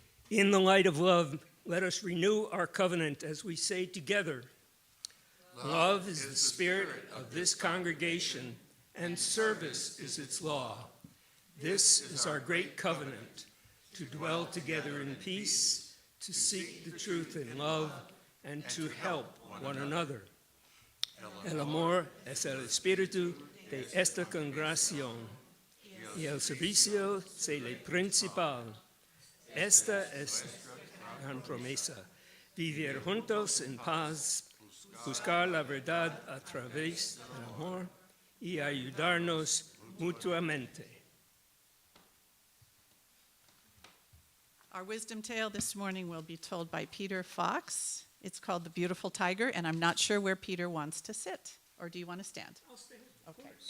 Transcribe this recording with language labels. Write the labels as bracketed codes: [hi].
[en] In the light of love, let us renew our covenant as we say together, love is the spirit of this congregation, and service is its law. This is our great covenant, to dwell together in peace, to seek the truth in love, and to help one another. [es] El amor es el espíritu de esta congregación, y el servicio es el principal. Esta es la gran promesa, vivir juntos en paz, buscar la verdad a través del amor y ayudarnos mutuamente. [en] Our wisdom tale this morning will be told by Peter Fox. It's called The Beautiful Tiger, and I'm not sure where Peter wants to sit. Or do you want to stand? I'll stand. Okay.